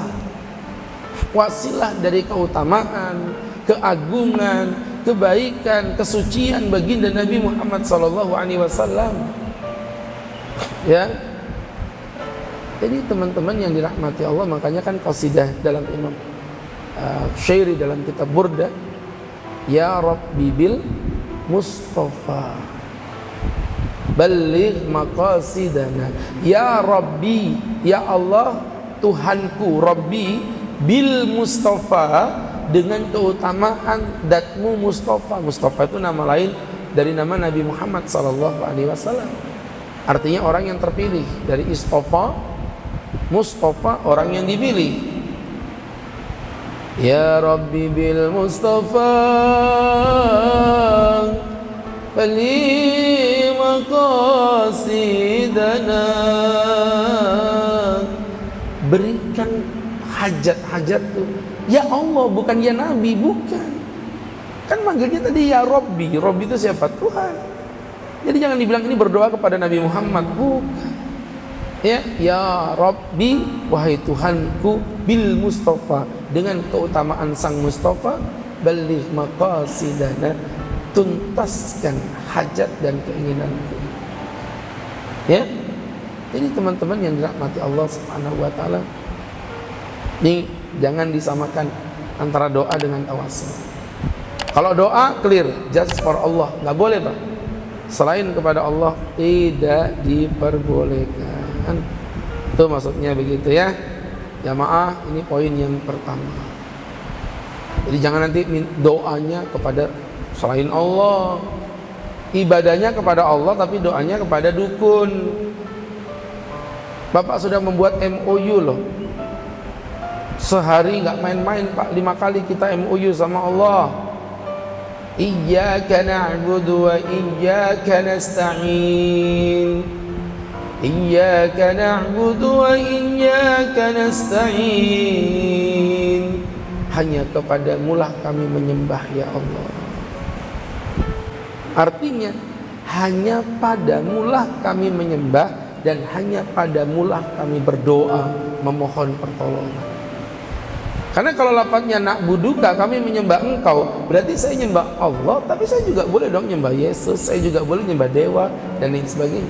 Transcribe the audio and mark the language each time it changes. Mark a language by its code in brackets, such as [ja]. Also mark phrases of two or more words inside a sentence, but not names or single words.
[id] Wasilah dari keutamaan, keagungan, kebaikan, kesucian baginda Nabi Muhammad SAW. Ya. Jadi teman-teman yang dirahmati Allah, makanya kan qasidah dalam Imam Syairi dalam kitab Burda, [ar] يا ربي بالمصطفى بلغ مقاصدنا. يا ربي, يا الله [id] Tuhanku, [ar] ربي بالمصطفى, [id] dengan keutamaan datmu Mustafa. Mustafa itu nama lain dari nama Nabi Muhammad SAW. Artinya orang yang terpilih. Dari istofa, Mustafa, orang yang dipilih. [ar] يا ربي بالمصطفى بلغ مقاصدنا, [id] berikan hajat-hajat tuh [ar] يا الله, [id] bukan [ar] يا نبي, [id] bukan. Kan manggilnya tadi [ar] يا ربي. [id] Rabbi itu siapa? Tuhan. Jadi jangan dibilang ini berdoa kepada Nabi Muhammad, bukan. [ar] يا ربي, [id] wahai Tuhanku, [ar] بالمصطفى, [id] dengan keutamaan sang Mustafa, [ar] بلغ مقاصدنا, [id] tuntaskan hajat dan keinginanku. Ya. Jadi teman-teman yang dirahmati [ar] الله سبحانه وتعالى, [id] ini jangan disamakan antara doa dengan tawasul. Kalau doa clear, [en] just for Allah, [id] nggak boleh Pak. Selain kepada Allah tidak diperbolehkan. Itu maksudnya begitu ya. Jamaah, ini poin yang pertama. Jadi jangan nanti doanya kepada selain Allah, ibadahnya kepada Allah tapi doanya kepada dukun. Bapak sudah membuat MOU loh. Sehari nggak main-main Pak, 5 kali kita MOU sama Allah. [ar] إياك نعبد وإياك نستعين. إياك نعبد وإياك نستعين. [id] Hanya kepadamulah kami menyembah [ar] يا الله. [id] Artinya hanya padamulah kami menyembah dan hanya padamulah kami berdoa memohon pertolongan. Karena kalau lafadznya na'buduka, kami menyembah engkau, berarti saya nyembah Allah, tapi saya juga boleh dong nyembah Yesus, saya juga boleh nyembah dewa dan lain sebagainya.